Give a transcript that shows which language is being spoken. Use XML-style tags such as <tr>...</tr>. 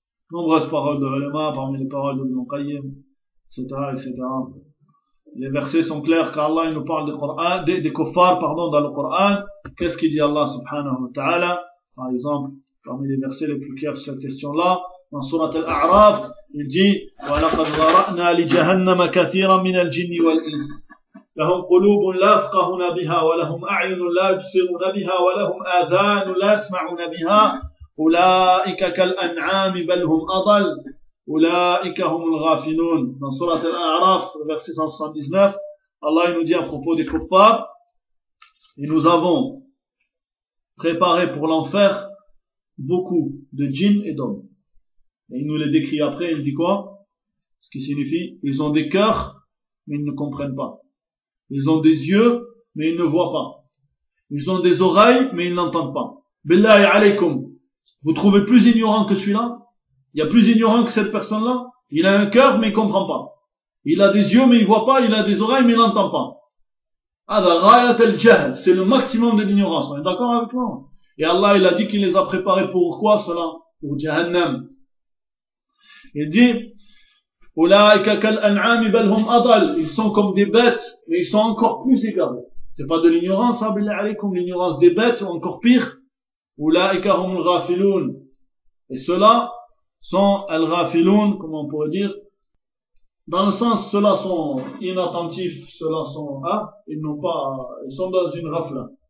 <fr>Nombreuses paroles de Ulema parmi les paroles de Ibn Qayyim, etc. Les versets sont clairs qu'Allah il nous parle du Coran, des kuffars, pardon, dans le Coran. Qu'est-ce qu'il dit Allah subhanahu wa ta'ala? Par exemple, parmi les versets les plus clairs sur cette question-là, dans Surat al-A'raf, il dit</fr> <ar>وَلَقَدْ ذَرَأْنَا لِجَهَنَّمَ كَثِيرًا مِنَ الْجِنِّ وَالْإِنسِ لَهُمْ قُلُوبٌ لَا يَفْقَهُونَ بِهَا وَلَهُمْ أَعْيُنٌ لَا يُبْصِرُونَ بِهَا وَلَهُمْ آذَانٌ لَا يَسْمَعُونَ بِهَا أُولَئِكَ كَالْأَنْعَامِ بَلْ هُمْ أَضَلُّ أُولَئِكَ هُمُ الْغَافِلُونَ.</ar> <fr>Dans Surat al-A'raf, verset 179, Allah nous dit à propos des kuffars, et nous avons préparé pour l'enfer beaucoup de djinns et d'hommes. Et il nous les décrit après, il dit quoi? Ce qui signifie, ils ont des cœurs, mais ils ne comprennent pas. Ils ont des yeux, mais ils ne voient pas. Ils ont des oreilles, mais ils n'entendent pas.</fr> <ar>Billahi alaykoum.</ar> <fr>Vous trouvez plus ignorant que celui-là? Il y a plus ignorant que cette personne-là? Il a un cœur, mais il comprend pas. Il a des yeux, mais il voit pas. Il a des oreilles, mais il n'entend pas. C'est le maximum de l'ignorance. On est d'accord avec moi? Et Allah, il a dit qu'il les a préparés pour quoi, cela? Pour Jahannam. Il dit,</fr> <ar>أُولَٰئِكَ كَالْأَنْعَامِ بَلْ هُمْ أَضَلُّ.</ar> <fr>Ils sont comme des bêtes, mais ils sont encore plus égarés. C'est pas de l'ignorance, hein,</fr> <ar>billahi alaykoum.</ar> <fr>L'ignorance des bêtes, encore pire.</fr> <ar>أُولَٰئِكَ هُمُ الْغَافِلُونَ.</ar> <fr>Et ceux-là sont الْغَافِلُونَ, comment on pourrait dire? Dans le sens, ceux-là sont inattentifs, ceux-là sont, ils n'ont pas, ils sont dans une rafle.</fr>